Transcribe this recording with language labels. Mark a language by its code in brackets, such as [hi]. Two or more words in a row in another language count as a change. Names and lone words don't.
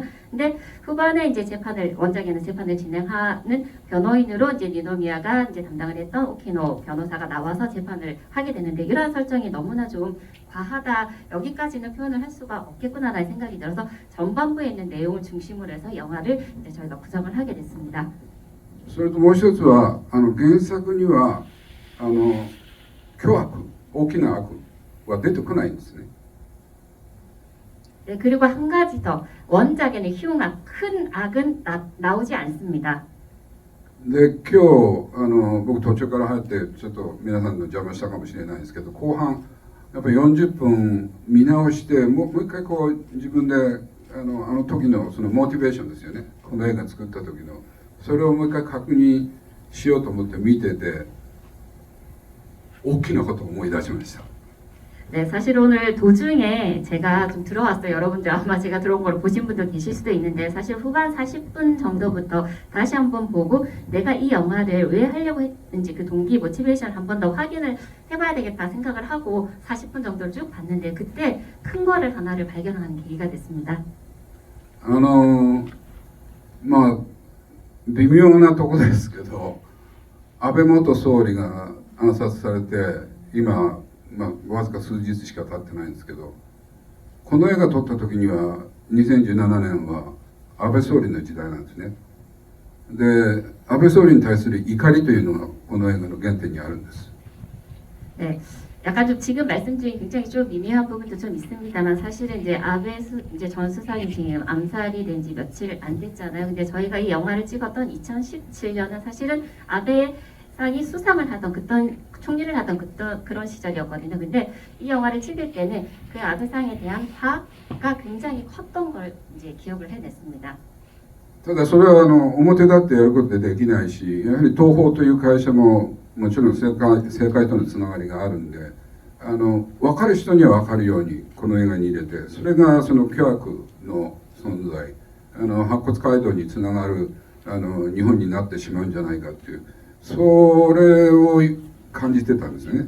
[ko] 근데 후반에 이제 원작에는 재판을 진행하는 변호인으로 이제 니노미야가 이제 담당을 했던 오키노 변호사가 나와서 재판을 하게 되는데 이러한 설정이 너무나 좀 과하다 여기까지는 표현을 할 수가 없겠구나라는 생각이 들어서 전반부에 있는 내용을 중심으로 해서 영화를 이제 저희가 구성을 하게 됐습니다. [ja] それともう一つは原作には巨悪大きな悪は出てこないんですね。 [ko] 네, 그리고 한 가지 더 원작에는 흉악, 큰 악은 나오지 않습니다. [ja] で今日僕途中から入ってちょっと皆さんの邪魔したかもしれないですけど後半やっぱり40分見直してもう一回こう自分で時のそのモチベーションですよねこの映画作った時のそれをもう一回確認しようと思って見てて大きなことを思い出しました。 [ko] 네, 사실 오늘 도중에 제가 좀 들어왔어요. 여러분들 아마 제가 들어온 걸 보신 분들 계실 수도 있는데 사실 후반 40분 정도부터 다시 한번 보고 내가 이 영화를 왜 하려고 했는지 그 동기 모티베이션을 한 번 더 확인을 해봐야 되겠다 생각을 하고 40분 정도를 쭉 봤는데 그때 큰 거를 하나를 발견하는 계기가 됐습니다. [ja] まあ微妙なとこですけど、安倍元総理が暗殺されて今、わずか数日しか経ってないんですけど、この映画撮った時には2017年は安倍総理の時代なんですね。で、安倍総理に対する怒りというのがこの映画の原点にあるんです。 [ko] 네, 약간 좀 지금 말씀 중에 굉장히 좀 미묘한 부분도 좀 있습니다만 사실은 이제 이제 전 수상이 지금 암살이 된 지 며칠 안 됐잖아요. 근데 저희가 이 영화를 찍었던 2017년은 사실은 아베상이 수상을 하던 총리를 하던 그런 시절이었거든요. 근데 이 영화를 찍을 때는 그 아베상에 대한 화가 굉장히 컸던 걸 이제 기억을 해냈습니다. [ja] ただそれは表立ってやることでできないし、やはり東宝という会社ももちろん政界とのつながりがあるんで、分かる人には分かるようにこの映画に入れて、それがその巨悪の存在、白骨街道につながる日本になってしまうんじゃないかっていう、それを感じてたんですね。